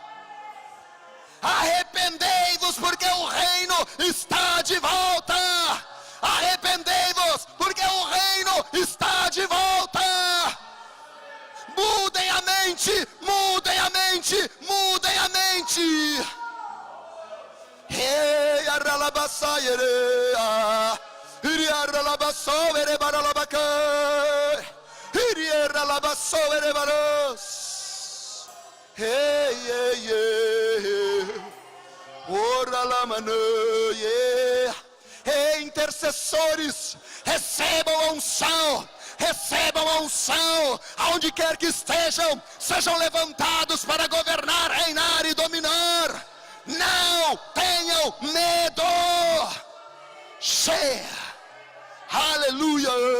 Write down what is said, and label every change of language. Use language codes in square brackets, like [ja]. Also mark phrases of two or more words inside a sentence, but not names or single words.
[pt] Arrependei-vos porque o reino está de volta. Arrependei-vos porque o reino está de volta. Mudem a mente, mudem a mente, mudem a mente. Hey, arralabassaiere, iriarralabassovere baralabacai, iriarralabassovere baros. Hey, hey, hey, ora la mano, yeah. Hey, intercessores, recebam a unção, aonde quer que estejam, sejam levantados para governar, reinar e dominar. Não tenham medo. Cheia, aleluia.